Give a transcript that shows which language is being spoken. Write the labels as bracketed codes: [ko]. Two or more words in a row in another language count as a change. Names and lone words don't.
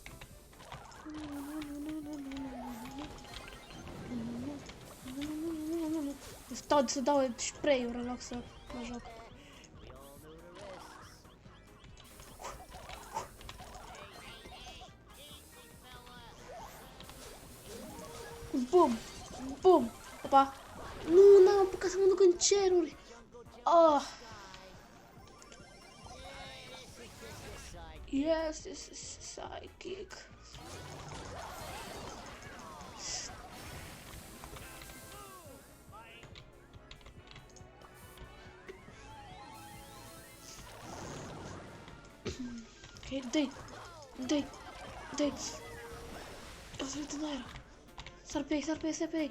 [ro] Stau să dau spray-uri în loc să mă joc. Bum! Bum! Opa! Nu, n-am apucat să mă duc în ceruri! [en] Oh! Yes, this is psychic. [ro] Ok, dă-i! O să uit în aer. Sar pe ei!